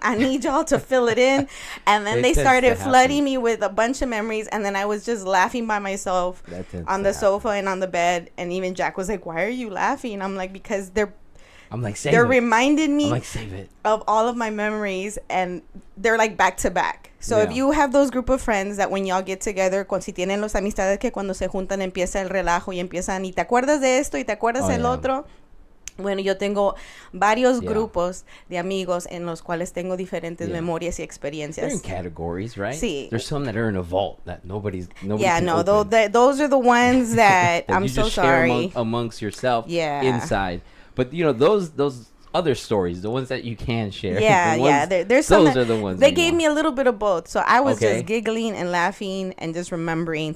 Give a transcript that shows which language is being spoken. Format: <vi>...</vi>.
<en>I need y'all to fill it in. And then they started flooding me with a bunch of memories, and then I was just laughing by myself on the sofa and on the bed. And even Jack was like, "Why are you laughing?" I'm like, because they're reminding me of all of my memories, and they're like back to back. So if you have those group of friends that when y'all get together,</en> <es>si tienen los amistades que cuando se juntan empieza el relajo y empiezan, y te acuerdas de esto y te acuerdas del otro. Bueno, yo tengo varios grupos de amigos en los cuales tengo diferentes memorias y experiencias.</es> <en>They're in categories, right?</en> <es>Sí.</es> <en>There's some that are in a vault that nobody yeah, can no, open. those are the ones that I'm so sorry. Share amongst yourself inside. But those other stories, the ones that you can share. There's some those are the ones they gave me a little bit of both, so I was just giggling and laughing and just remembering.</en>